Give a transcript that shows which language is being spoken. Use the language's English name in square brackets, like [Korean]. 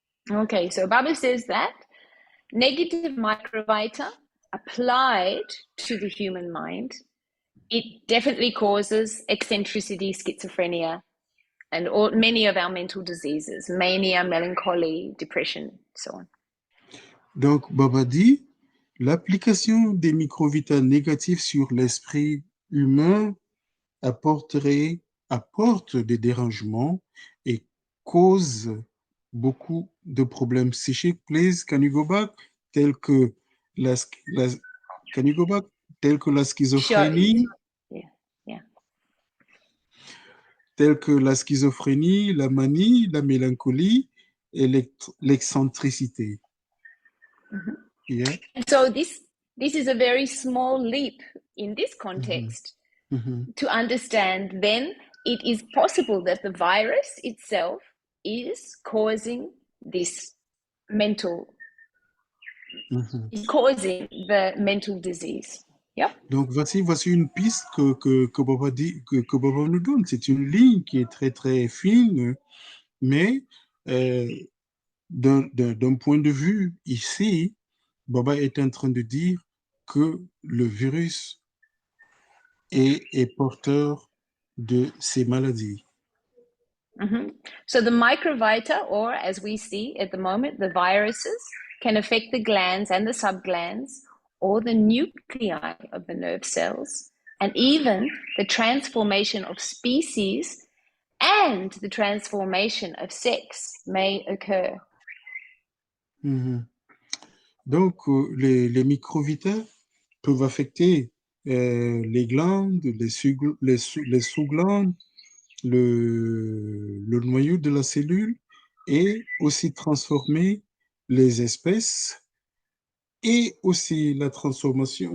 [English] Okay, so Baba says that negative microvita applied to the human mind, it definitely causes eccentricity, schizophrenia, and many of our mental diseases, mania, melancholy, depression, so on. [French] Donc, Baba dit, l'application des microvita négatifs sur l'esprit humain apporte des dérangements et cause beaucoup de problèmes psychiques. [English] Please, can you go back? [French] Tels que [English] can you go back? [French] Tels que la schizophrénie. [English] Sure. Yeah. [French] Tels que la schizophrénie, la manie, la mélancolie et l'excentricité. [English] Yeah. And so this is a very small leap in this context to understand then it is possible that the virus itself is causing this mental, is causing the mental disease. Yep. [French] Donc voici une piste que Baba dit, que Baba nous donne. C'est une ligne qui est très très fine, mais d'un point de vue ici, Baba est en train de dire que le virus est porteur de ces maladies. [English] So the microvita, or as we see at the moment, the viruses, can affect the glands and the subglands, or the nuclei of the nerve cells, and even the transformation of species and the transformation of sex may occur. [French] Donc, les microvita peuvent affecter les glandes, les sous-glandes, le noyau de la cellule et aussi transformer les espèces et aussi la transformation.